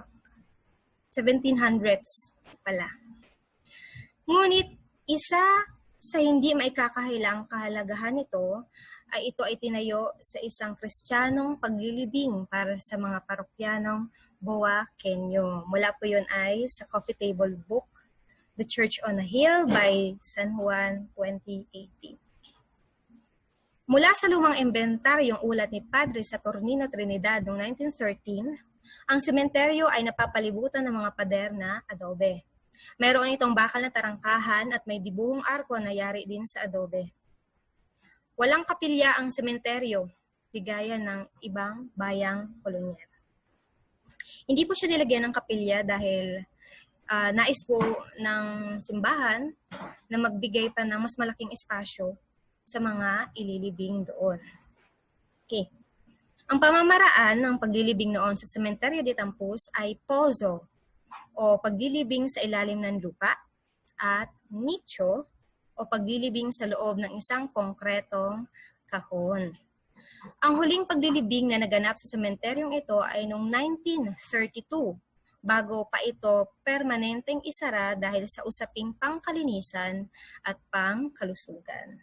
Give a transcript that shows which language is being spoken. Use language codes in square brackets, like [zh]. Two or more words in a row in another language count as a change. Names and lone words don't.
[tl] 1700s pala. Ngunit isa Sa hindi maikakahilang kahalagahan nito, ay ito ay tinayo sa isang Kristiyanong paglilibing para sa mga parokyanong Boaqueño. Mula po yun ay sa [en] coffee table book, [tl] The Church on a Hill by San Juan, 2018. Mula sa lumang inventaryong ulat ni Padre Saturnino Trinidad noong 1913, ang sementeryo ay napapalibutan ng mga pader na adobe. Mayroon itong bakal na tarangkahan at may dibuhong arko na yari din sa adobe. Walang kapilya ang sementeryo, ligaya ng ibang bayang kolonyal. Hindi po siya nilagyan ng kapilya dahil nais po ng simbahan na magbigay pa ng mas malaking espasyo sa mga ililibing doon. Okay. Ang pamamaraan ng paglilibing noon sa Cementerio de Tampus ay pozo o paglilibing sa ilalim ng lupa at nicho o paglilibing sa loob ng isang konkretong kahon. Ang huling paglilibing na naganap sa sementeryong ito ay noong 1932 bago pa ito permanenteng isara dahil sa usaping pangkalinisan at pangkalusugan.